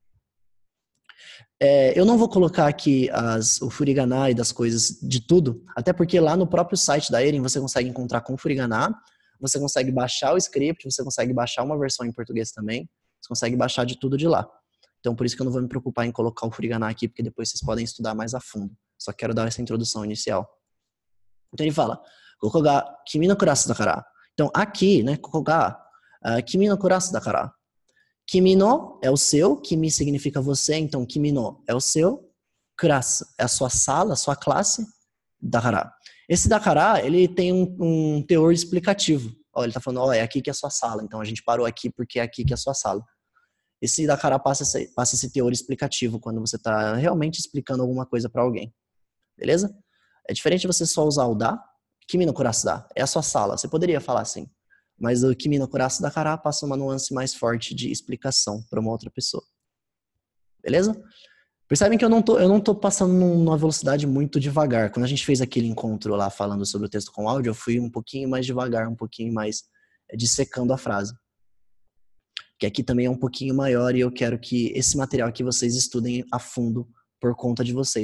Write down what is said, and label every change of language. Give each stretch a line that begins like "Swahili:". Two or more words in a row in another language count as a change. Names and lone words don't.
Portuguese: Eu não vou colocar aqui o furigana e das coisas de tudo, até porque lá no próprio site da Erin você consegue encontrar com furigana, você consegue baixar o script, você consegue baixar uma versão em português também, você consegue baixar de tudo de lá. Então, por isso que eu não vou me preocupar em colocar o furigana aqui, porque depois vocês podem estudar mais a fundo. Só quero dar essa introdução inicial. Então, ele fala,
Japanese: ここが君のクラスだから.
Portuguese: Então, aqui, né,
Japanese: ここが君のクラスだから. 君の
Portuguese: é o seu, kimi significa você, então
Japanese: 君の
Portuguese: é o seu, kurasu é a sua sala, a sua classe, dakara. Esse dakara, ele tem um teor explicativo. Ó, ele tá falando, é aqui que é a sua sala, então a gente parou aqui porque é aqui que é a sua sala. Esse dakara passa esse teor explicativo quando você está realmente explicando alguma coisa para alguém. Beleza? É diferente de você só usar o da.
Japanese: 君のクラスだ.
Portuguese: É a sua sala. Você poderia falar assim. Mas o
Japanese: 君のクラスだから
Portuguese: passa uma nuance mais forte de explicação para uma outra pessoa. Beleza? Percebem que eu não tô passando numa velocidade muito devagar. Quando a gente fez aquele encontro lá falando sobre o texto com áudio, eu fui um pouquinho mais devagar, um pouquinho mais dissecando a frase. Que aqui também é um pouquinho maior e eu quero que esse material aqui vocês estudem a fundo por conta de vocês.